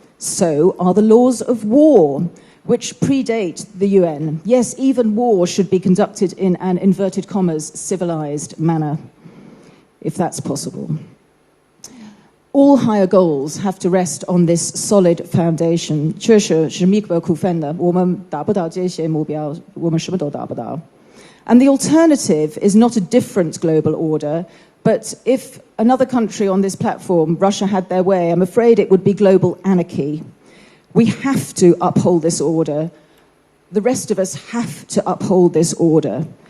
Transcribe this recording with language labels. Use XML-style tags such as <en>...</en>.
<en>So are the laws of war, which predate the UN. Yes, even war should be conducted in an, inverted commas, civilized manner, if that's possible. All higher goals have to rest on this solid foundation.</en> <zh>确实是密不可分的，我们达不到这些目标，我们什么都达不到。</zh> <en>And the alternative is not a different global order, but if another country on this platform, Russia, had their way, I'm afraid it would be global anarchy. We have to uphold this order. The rest of us have to uphold this order.</en>